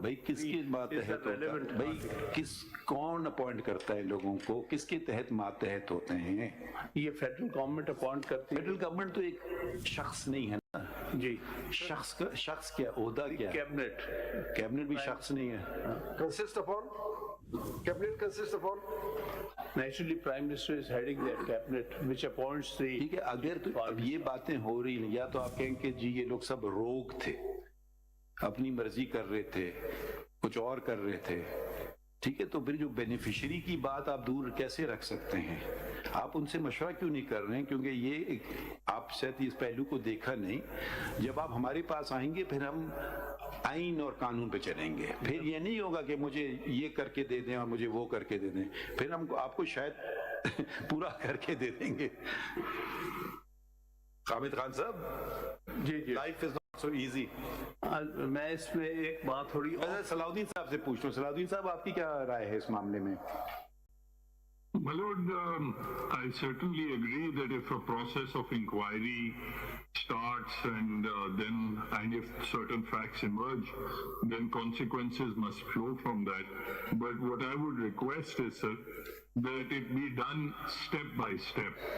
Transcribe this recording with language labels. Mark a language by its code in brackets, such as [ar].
[ur] بھائی کس کی ماتحت ہوتا ہے؟ بھائی کون اپوائنٹ کرتا ہے لوگوں کو, کس کے تحت ماتحت ہوتے ہیں؟ یہ فیڈرل گورنمنٹ اپوائنٹ کرتی ہے. فیڈرل گورنمنٹ تو ایک شخص نہیں ہے نا جی, شخص کیا عہدہ کیا؟ کیبنٹ بھی شخص نہیں ہے. [en] Consist upon cabinet consists upon naturally prime minister is heading that cabinet which appoints the. [ur] ٹھیک ہے, اگر تو اب یہ باتیں ہو رہی ہیں, یا تو آپ کہیں کہ جی یہ لوگ سب روگ تھے, اپنی مرضی کر رہے تھے, کچھ اور کر رہے تھے, ٹھیک ہے, تو پھر جو بینیفیشری کی بات آپ دور کیسے رکھ سکتے ہیں؟ آپ ان سے مشورہ کیوں نہیں کر رہے ہیں؟ کیونکہ یہ آپ شاید اس پہلو کو دیکھا نہیں. جب آپ ہمارے پاس آئیں گے پھر ہم آئین اور قانون پہ چلیں گے, پھر یہ نہیں ہوگا کہ مجھے یہ کر کے دے دیں اور مجھے وہ کر کے دے دیں, پھر ہم آپ کو شاید پورا کر کے دے دیں گے. حامد خان صاحب, جی [en] Life is not so easy. [ur] میں اس میں ایک بات تھوڑی صلاح الدین صاحب سے پوچھ لوں. صلاح الدین صاحب آپ کی کیا رائے ہے اس معاملے میں؟ [en] My lord, I certainly agree that if a process of inquiry starts and if certain facts emerge, then consequences must flow from that. But what I would request is, sir, that it be done step by step.